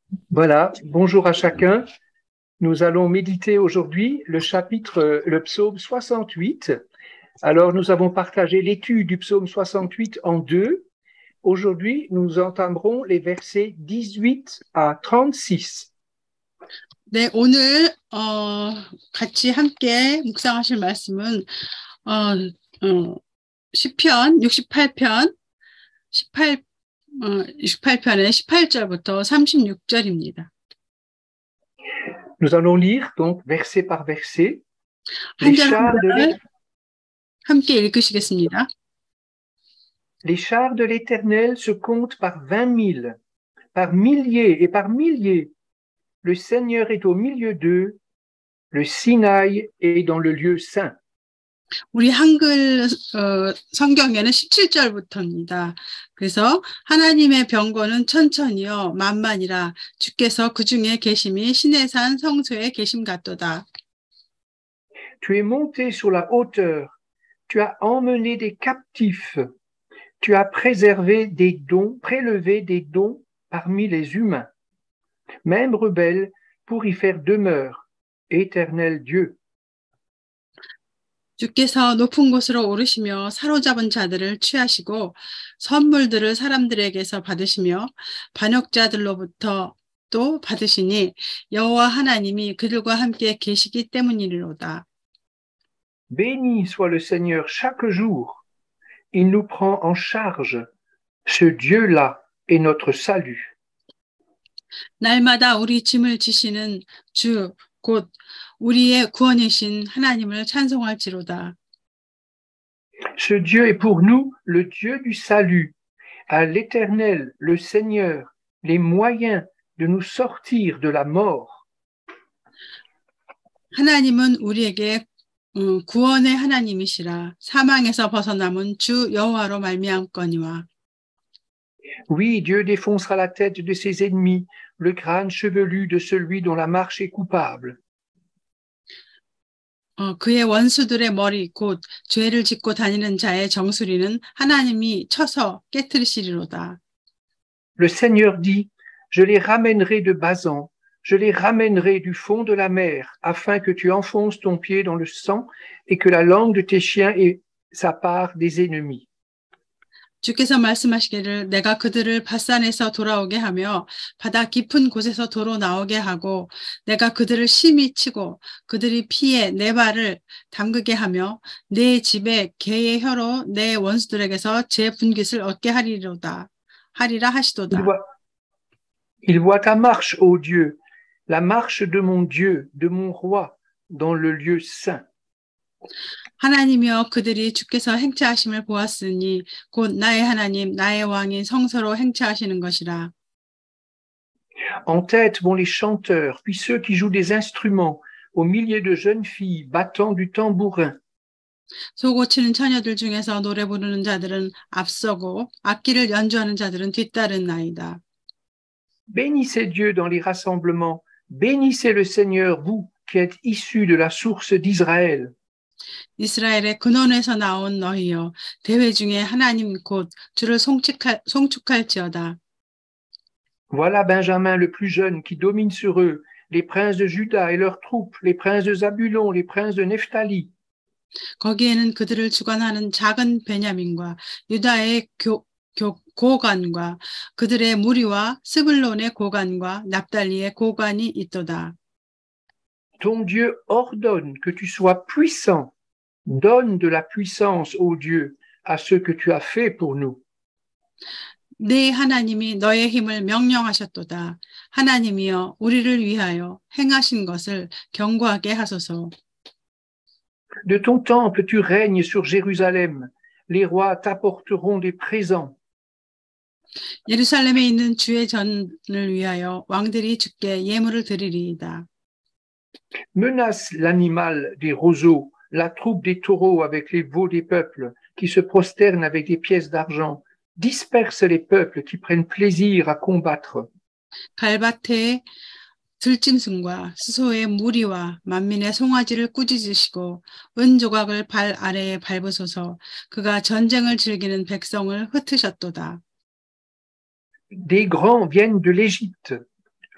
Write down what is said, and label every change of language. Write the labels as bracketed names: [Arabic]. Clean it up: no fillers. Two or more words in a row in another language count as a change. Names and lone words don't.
[French] Voilà, bonjour à chacun. Nous allons méditer aujourd'hui le psaume 68. Alors, nous avons partagé l'étude du psaume 68 en deux. Aujourd'hui, nous entamerons les versets 18 à 36. [Korean] 네, 오늘 같이 함께 묵상하실 말씀은 시편 68편 68편의 18절부터 36절입니다. [French] Nous allons lire donc verset par verset. [Korean] 한 절 한 절 함께 읽으시겠습니다. [French] Les chars de l'Éternel se comptent par 20 000, par milliers et par milliers. Le Seigneur est au milieu d'eux, le Sinaï est dans le lieu saint. [Korean] 우리 한글 성경에는 17절부터입니다. 그래서 하나님의 병거는 천천히요 만만이라 주께서 그 중에 계심이 신의 산 성소에 계심 같도다. [French] Tu es monté sur la hauteur, tu as emmené des captifs, tu as prélevé des dons parmi les humains, même rebelles pour y faire demeure, éternel Dieu. [Korean] 주께서 높은 곳으로 오르시며 사로잡은 자들을 취하시고 선물들을 사람들에게서 받으시며 반역자들로부터 또 받으시니 여호와 하나님이 그들과 함께 계시기 때문이로다. [French] Béni soit le Seigneur chaque jour. Il nous prend en charge. Ce Dieu-là est notre salut. [Korean] 날마다 우리 짐을 지시는 주, 곧 우리의 구원이신 하나님을 찬송할지로다. [French] Ce Dieu est pour nous le Dieu du salut. À l'Éternel, le Seigneur, les moyens de nous sortir de la mort. [Korean] 하나님은 우리에게 구원의 하나님이시라. 사망에서 벗어남은 주 여호와로 말미암거니와. [French] Oui, Dieu défoncera la tête de ses ennemis, le crâne chevelu de celui dont la marche est coupable. [Korean] 그의 원수들의 머리 곧 죄를 짓고 다니는 자의 정수리는 하나님이 쳐서 깨트리시리로다. [French] Le Seigneur dit, je les ramènerai de Basan, je les ramènerai du fond de la mer, afin que tu enfonces ton pied dans le sang et que la langue de tes chiens ait sa part des ennemis. [Korean] 주께서 말씀하시기를 내가 그들을 바산에서 돌아오게 하며 바다 깊은 곳에서 도로 나오게 하고 내가 그들을 심히 치고 그들이 피에 내 발을 담그게 하며 내 집에 개의 혀로 내 원수들에게서 제 분깃을 얻게 하리라 하시도다. [French] Il voit ta marche, ô Dieu, la marche de mon Dieu, de mon roi, dans le lieu saint. [Korean] 하나님이여 그들이 주께서 행차하심을 보았으니 곧 나의 하나님 나의 왕인 성소로 행차하시는 것이라. [French] En tête vont les chanteurs, puis ceux qui jouent des instruments, au milieu de jeunes filles battant du tambourin. [Korean] 소고 치는 처녀들 중에서 노래 부르는 자들은 앞서고 악기를 연주하는 자들은 뒤따른나이다. [French] Bénissez Dieu dans les rassemblements, bénissez le Seigneur, vous qui êtes issus de la source d'Israël. [Korean] 이스라엘의 근원에서 나온 너희여 대회 중에 하나님 곧 주를 송축할지어다. [French] Voilà Benjamin le plus jeune qui domine sur eux, les princes de Juda et leurs troupes, les princes de Zabulon, les princes de Nephtali. [Korean] 거기에는 그들을 주관하는 작은 베냐민과 유다의 고관과 그들의 무리와 스불론의 고관과 납달리의 고관이 있도다. [French] Ton Dieu ordonne que tu sois puissant. Donne de la puissance, ô Dieu, à ce que tu as fait pour nous. [Korean] 네 하나님이 너의 힘을 명령하셨도다. 하나님이여 우리를 위하여 행하신 것을 경고하게 하소서. [French] De ton temple tu règnes sur Jérusalem. Les rois t'apporteront des présents. [Korean] 예루살렘에 있는 주의 전을 위하여 왕들이 주께 예물을 드리리이다. [French] Menace l'animal des roseaux, la troupe des taureaux avec les veaux des peuples qui se prosternent avec des pièces d'argent. Disperse les peuples qui prennent plaisir à combattre. [Korean] 갈밭의 들짐승과 수소의 무리와 만민의 송아지를 꾸짖으시고 은조각을 발 아래에 밟으소서. 그가 전쟁을 즐기는 백성을 흩으셨도다. [French] Des grands viennent de l'Égypte.